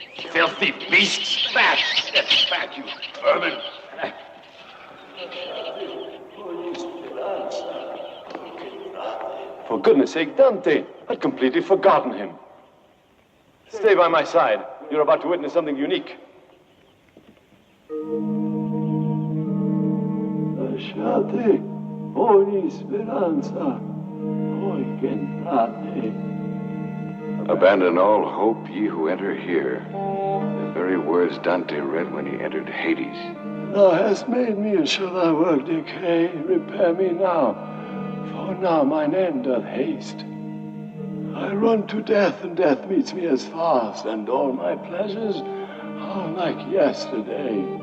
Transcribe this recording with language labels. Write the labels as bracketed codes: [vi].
[en] Filthy beasts! Back! Get back, you vermin! For goodness sake, Dante, I'd completely forgotten him. Stay by my side. You're about to witness something unique. [it] Lasciate ogni speranza, voi che entrate. [en] Abandon all hope, ye who enter here. The very words Dante read when he entered Hades. Thou hast made me, and shall thy work decay? Repair me now, for now mine end doth haste. I run to death, and death meets me as fast, and all my pleasures are like yesterday.